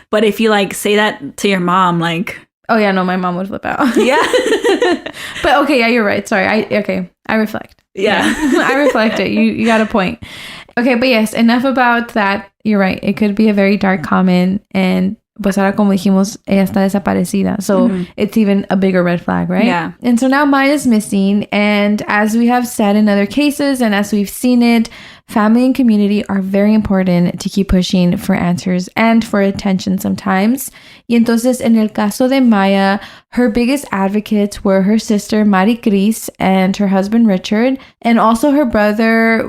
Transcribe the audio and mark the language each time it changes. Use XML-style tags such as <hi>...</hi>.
<en>But if you, like, say that to your mom, like... Oh, yeah, no, my mom would flip out. Yeah. But, okay, yeah, you're right. Sorry. I reflect. Yeah. I reflect it. You got a point. Okay, but yes, enough about that. You're right. It could be a very dark comment, and...</en> <es>Pues ahora, como dijimos, ella está desaparecida.</es> <en>So it's even a bigger red flag, right? Yeah. And so now Maya's missing. And as we have said in other cases, and as we've seen it, family and community are very important to keep pushing for answers and for attention sometimes.</en> <es>Y entonces, en el caso de Maya,</es> <en>her biggest advocates were her sister, Mari Cris, and her husband, Richard, and also her brother.</en>